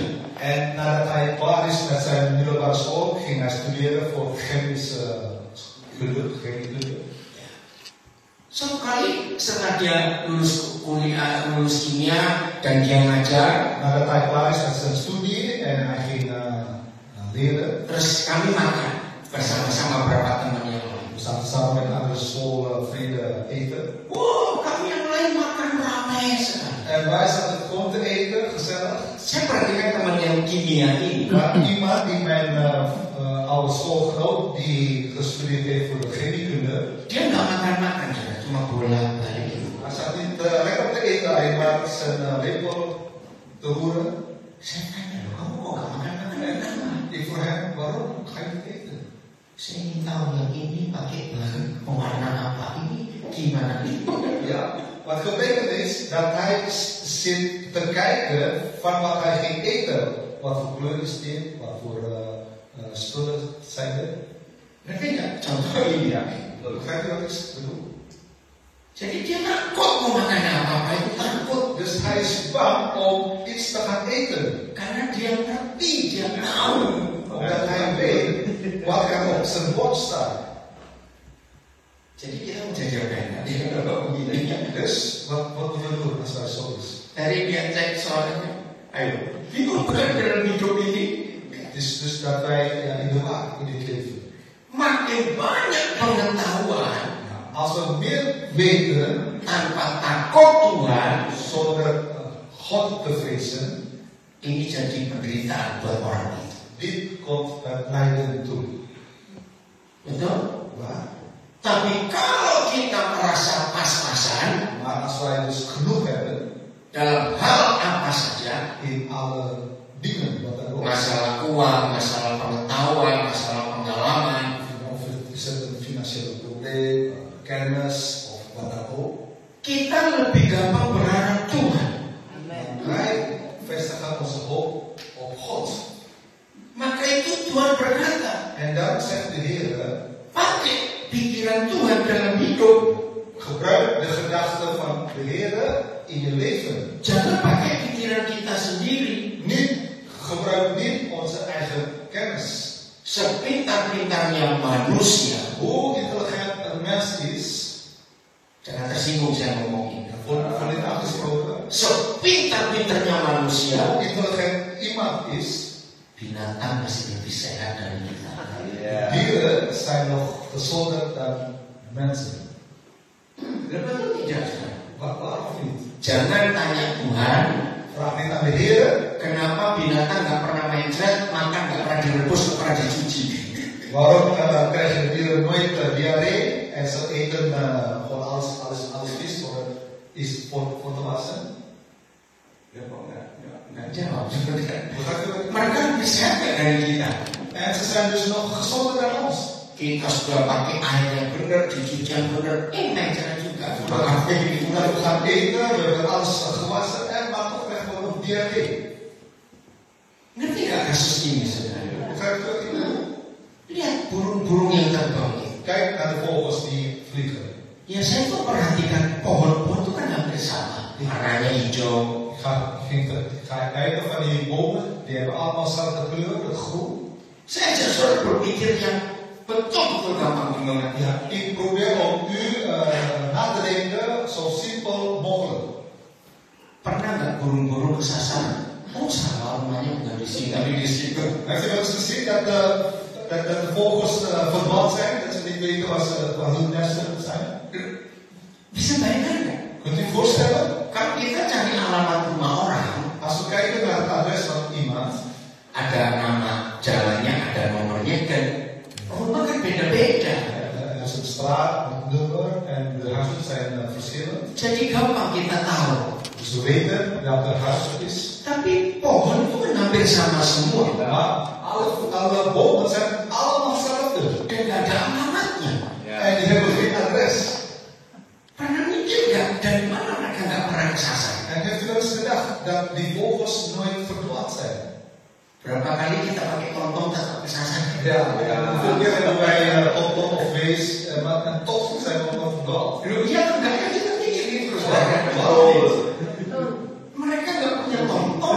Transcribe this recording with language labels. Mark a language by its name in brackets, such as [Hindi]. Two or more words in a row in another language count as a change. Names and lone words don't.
[Dutch] En nadat hij klaar is met zijn middelbare school, ging hij studeren voor chemische chemiekunde. [Indonesian] Suatu kali setelah dia lulus kuliah, lulus kimia dan dia ngajar, [Dutch] Nadat hij klaar is met zijn studie en hij ging leren, [Indonesian] terus kami makan bersama-sama beberapa teman yang lain. [Dutch] we zaten samen met andere schoolvrienden eten. [Indonesian] Wow, kami yang lain makan ramai sekali. [Dutch] En wij zaten gewoon te eten, gezellig. [Indonesian] Saya perhatikan teman yang kimia ini. [Dutch] Maar iemand die mijn oude schoolgenoot, die gestudeerd heeft voor de chemiekunde, [Indonesian] Dia nggak makan-makan, cuma bolak-balik. [Dutch] hij zat niet lekker te eten, hij maakte zijn lepel te roeren. [Indonesian] Saya tanya, loh, kamu kok nggak makan-makan? [Dutch] Ik vroeg hem, waarom ga je niet eten? [Indonesian] Saya ingin tahu yang ini pakai bahan pewarna apa ini, gimana itu? [Dutch] Ja, wat gebeurd is, dat hij zit te kijken van wat hij ging eten. Wat voor kleur is dit, wat voor spullen zijn er. [Indonesian] Ngerti nggak? Contoh ini ya. [Dutch] Begrijp je wat ik bedoel? [Indonesian] Jadi dia takut mau makan apa-apa itu takut. [Dutch] Dus hij is bang om iets te gaan eten. [Indonesian] Karena dia ngerti, dia tahu. [Dutch] Omdat hij weet wat er op zijn bord staat. [Indonesian] Jadi kita mau jaga apa? Dia kalau begini. [Dutch] Dus wat moeten we doen als hij zo is? [Indonesian] Dari dia cek soalnya. Ayo, bingung bukan dalam hidup ini. [Dutch] Het is dus dat wij in de war in dit leven. [Indonesian] Makin banyak pengetahuan. [Dutch] Als we meer weten [Indonesian] tanpa takut Tuhan, [Dutch] zonder God te vrezen, [Indonesian] ini jadi penderitaan buat orang itu. [Dutch] dit komt het lijden toe. [Indonesian] Betul? [Dutch] Waar? [Indonesian] Tapi kalau kita merasa pas-pasan, [Dutch] Maar als wij dus genoeg hebben [Indonesian] dalam hal apa saja, [Dutch] in alle dingen wat er ook is, [Indonesian] masalah uang, masalah pengetahuan, masalah pengalaman, [Dutch] of het is een financiële probleem, kennis of wat dan ook, [Indonesian] kita lebih gampang berharap Tuhan. [Dutch] wij vestigen onze hoop op God. [Indonesian] Maka itu Tuhan berkata, [Dutch] En dan zegt de Heer, [Indonesian] pakai pikiran Tuhan dalam hidup. [Dutch] gebruik de gedachten van de Heer in je leven. [Indonesian] Jangan pakai pikiran kita sendiri. [Dutch] Gebruik niet onze eigen kennis. [Indonesian] Sepintar-pintarnya manusia. [Dutch] Hoe intelligent een mens is, [Indonesian] Jangan tersinggung saya ngomong ini. [Dutch] voor dit afgesproken, [Indonesian] Sepintar-pintarnya manusia, [Dutch] hoe intelligent iemand is, [Indonesian] binatang masih lebih sehat dari kita. [Dutch] dieren zijn nog gezonder dan mensen. [Indonesian] Betul tidak? [Dutch] Waarom niet? [Indonesian] Jangan tanya Tuhan, [Dutch] Vraag niet aan de Heer, [Indonesian] kenapa binatang nggak pernah mencret, makan nggak pernah direbus, nggak pernah dicuci. [Dutch] waarom krijgen de dieren nooit diarree en ze eten gewoon alles vis voor te wassen? [Indonesian] Ya kok nggak jawab. [Dutch] Begrijp je wat ik [Indonesian] Mereka lebih sehat nggak dari kita. [Dutch] En ze zijn dus nog gezonder dan ons. [Indonesian] Kita sudah pakai air yang benar, dicuci yang benar, mencret juga. [Dutch] We gaan eten, we hebben alles gewassen maar toch krijgen we nog diarree. [Indonesian] Ngerti nggak kasus ini sebenarnya? [Dutch] Begrijp je wat ik bedoel? [Indonesian] Lihat burung-burung yang terbang itu. [Dutch] Kijk naar de vogels die vliegen. [Indonesian] Ya saya tuh perhatikan pohon-pohon itu kan hampir sama. Warnanya hijau. [Dutch] Ik ga kijken van die bomen, die hebben allemaal dezelfde kleur, het groen. [Indonesian] Saya justru berpikir yang betul-betul gampang dimengerti. [Dutch] Ja, ik probeer om u na te denken zo simpel mogelijk. [Indonesian] Pernah nggak burung-burung kesasar? Oh salah rumahnya bukan di sini, tapi di situ. [Dutch] Heeft u wel eens gezien dat de vogels verdwaald zijn, dat ze niet weten waar hun nesten zijn? [Indonesian] Bisa bayangkan nggak? [Dutch] Kunt u voorstellen? [Indonesian] Kalau kita cari alamat rumah orang, [Dutch] Als we kijken naar het adres van iemand, [Indonesian] ada nama jalannya, ada nomornya, dan rumah kan beda-beda. [Dutch] er is een straat, een nummer en de huizen zijn verschillend. [Indonesian] Jadi gampang kita tahu. [Dutch] Dus we weten welke huis het is. [Indonesian] Tapi pohon itu kan hampir sama semua. [Dutch] Maar alle bomen zijn allemaal hetzelfde. [Indonesian] Dan nggak ada alamatnya. [Dutch] En die hebben geen adres. [Indonesian] Pernah mikir nggak dari mana mereka nggak pernah kesasar? [Dutch] En heeft u wel eens gedacht dat die vogels nooit verdwaald zijn? [Indonesian] Berapa kali kita pakai lontong tetap kesasar? Ja. [Dutch] Hoeveel keer hebben wij lontong of vlees, maar en toch zijn we nog verdwaald. [Indonesian] Loh, iya enggak kan kita pikirin terus. Mereka nggak punya lontong,